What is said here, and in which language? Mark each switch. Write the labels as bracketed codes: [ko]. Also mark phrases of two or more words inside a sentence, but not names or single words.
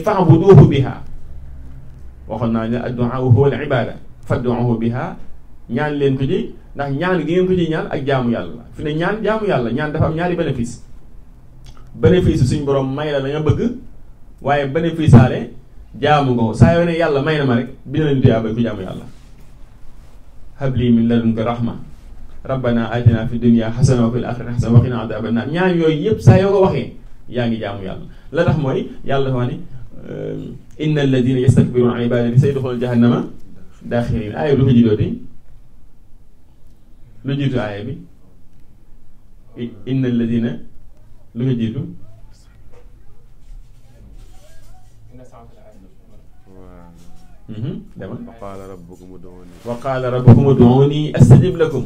[ar] فاعبدوه بها [wo] waxoon naa ne [ar] الدعاء هو العبادة فادعوه بها [wo] ñaan leen ko ci ndax ñaan gi ngeen ko ci ñaan ak jaamu yàlla fi ne ñaan jaamu yàlla ñaan dafa am ñaari bénéfice suñ borom may la nga bëgg waaye bénéfice aale jaamu nga ko saa yoo ne yàlla may na ma rek bi na leen tuyaa bay ko jaamu yàlla [ar] هب لي من لدنك رحمة ربنا آتنا في الدنيا حسنة وفي الآخرة حسنة وقنا عذاب النار [wo] ñaan yooyu yëpp saa yoo ko waxee yaa ngi jaamu yàlla la tax mooy yàlla dafa wax ni [ar] إن الذين يستكبرون عن عبادتي سيدخلون جهنم داخرين [wo] aaya lu ko jidooti lu jiitu aaya bi [ar] إن الذين [wo] lu ko jiitu demal [ar] وقال ربكم ادعوني أستجب لكم